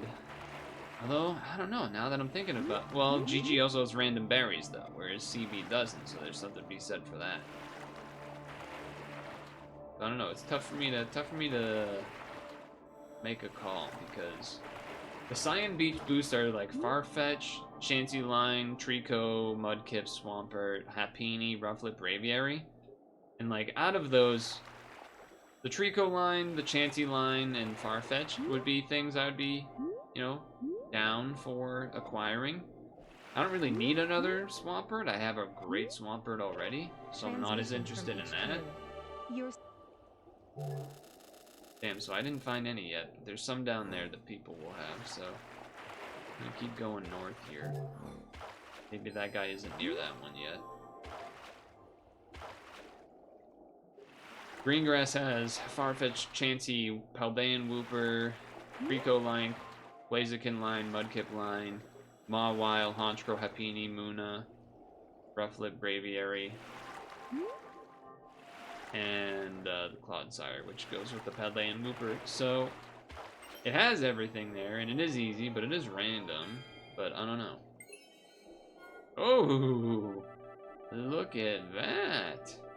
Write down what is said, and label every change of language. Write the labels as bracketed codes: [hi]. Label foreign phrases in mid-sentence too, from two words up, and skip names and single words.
[en] Although, I don't know, now that I'm thinking about... Well, GG also has random berries, though, whereas CB doesn't, so there's something to be said for that. I don't know, it's tough for me to make a call, because the Cyan Beach boosts are like Farfetch, Chansey Line, Trico, Mudkip, Swampert, Happini, Rufflet, Braviary. And like, out of those, the Trico line, the Chansey line, and Farfetch would be things I would be, you know, down for acquiring. I don't really need another Swampert. I have a great Swampert already, so I'm not as interested in that. Damn, so I didn't find any yet. There's some down there that people will have, so I'm gonna keep going north here. Maybe that guy isn't near that one yet. Greengrass has Farfetch, Chansey, Paldean Wooper, Rico Line, Blaziken Line, Mudkip Line, Mawile, Honchkrow, Happini, Muna, Rufflet, Braviary, and the Clodsire, which goes with the Paldean Wooper. So it has everything there, and it is easy, but it is random. But I don't know. Oh, look at that!